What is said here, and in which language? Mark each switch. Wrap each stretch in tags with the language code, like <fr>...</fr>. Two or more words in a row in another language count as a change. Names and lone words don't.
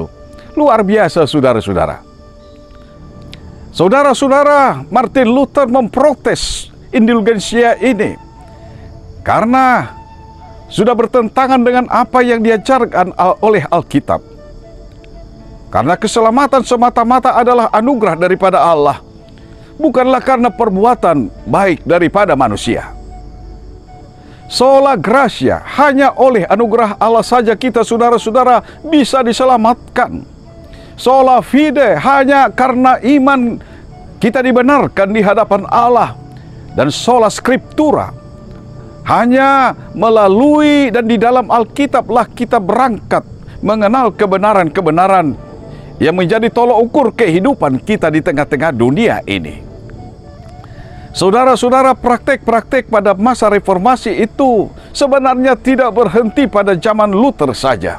<id>Luar biasa, saudara-saudara. Saudara-saudara, Martin Luther memprotes indulgensia ini karena sudah bertentangan dengan apa yang diajarkan oleh Alkitab. Karena keselamatan semata-mata adalah anugerah daripada Allah, bukanlah karena perbuatan baik daripada manusia.</id> <la>Sola gratia,</la> <id>hanya oleh anugerah Allah saja kita, saudara-saudara, bisa diselamatkan.</id> <la>Sola fide,</la> <id>hanya karena iman kita dibenarkan di hadapan Allah.</id> <la>Dan sola scriptura,</la> <id>hanya melalui dan di dalam Alkitablah kita berangkat mengenal kebenaran-kebenaran yang menjadi tolok ukur kehidupan kita di tengah-tengah dunia ini. Saudara-saudara, praktek-praktek pada masa reformasi itu sebenarnya tidak berhenti pada zaman Luther saja.</id>